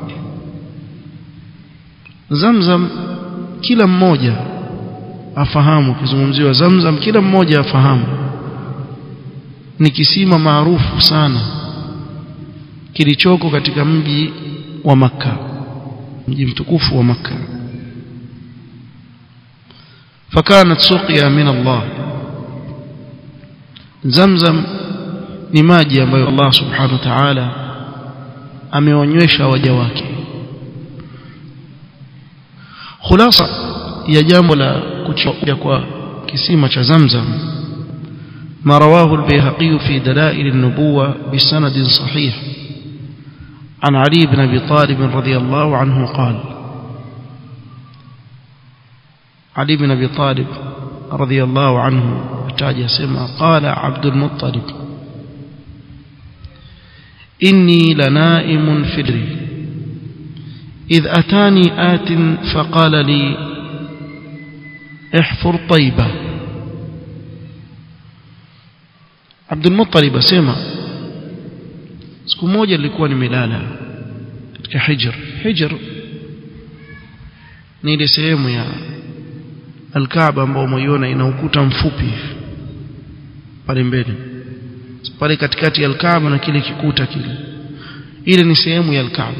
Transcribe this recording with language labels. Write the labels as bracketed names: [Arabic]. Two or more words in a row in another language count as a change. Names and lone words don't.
[Swahili] Zamzam kila mmoja afahamu, kizungumziwa Zamzam kila mmoja afahamu ni kisima maarufu sana kilichoko katika mji wa Makkah, mji mtukufu wa Makkah. [Arabic] فكانت سقيا من الله. [Swahili] Zamzam ni maji ambayo Allah [Arabic] سبحانه وتعالى [Swahili] ameonyesha waja wake. Khulasa ya jambo la kuchukua kwa kisima cha Zamzam, [Arabic] ما رواه البيهقي في دلائل النبوة بسند صحيح عن علي بن أبي طالب رضي الله عنه قال, علي بن أبي طالب رضي الله عنه [Swahili] ataja sema [Arabic] قال عبد المطلب إني لنائم في الحجر إذ أتاني آت فقال لي احفر طيبة. [Swahili] عبد المطلب سيما siku moja nilikuwa nimelala katika hijr ni ile sehemu ya al-Kaaba ambayo umeiona ina ukuta mfupi pale mbele, pale katikati ya al-Kaaba na kile kikuta kile, ile ni sehemu ya al-Kaaba.